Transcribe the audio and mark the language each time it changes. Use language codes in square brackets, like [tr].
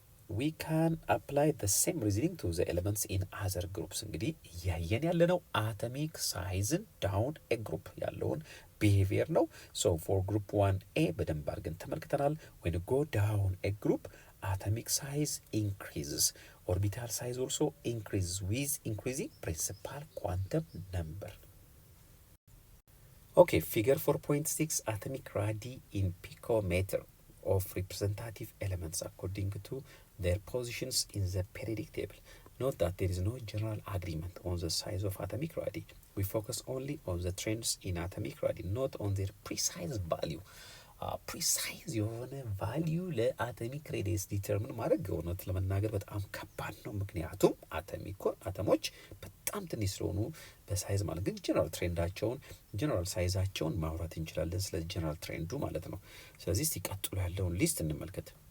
[en] we can apply the same reasoning to the elements in other groups። [am] እንግዲህ እያየን ያለነው አቶሚክ ሳይዝን ዳውን ኤ ግሩፕ ያለውን ቢሄቪየር ነው። [en] for group 1a [am] በደንብ አድርገን ተመልክተናል። [en] when you go down a group atomic size increases, orbital size also increases with increasing principal quantum number. Okay, figure 4.6 atomic radii in picometer of representative elements according to their positions in the periodic table. Note that there is no general agreement on the size of atomic radii. We focus only on the trends in atomic radii, not on their precise value. [am] ፕሪሳይዝ የሆነ ቫሊዩ ለአቶሚክ ሬዲየስ ዲተርሚን ማድረግ እውነት ለመናገር በጣም ከባድ ነው። ምክንያቱም አተሞች በጣም ትንሽ ስለሆኑ በሳይዝ ማለት ግን ጀነራል ትሬንዳቸውን ጀነራል ሳይዛቸውን ማውራት እንችላለን፣ ስለ ጀነራል ትሬንዱ ማለት ነው። ስለዚህ ሲቀጥሉ ያለውን ሊስት እንመልከት።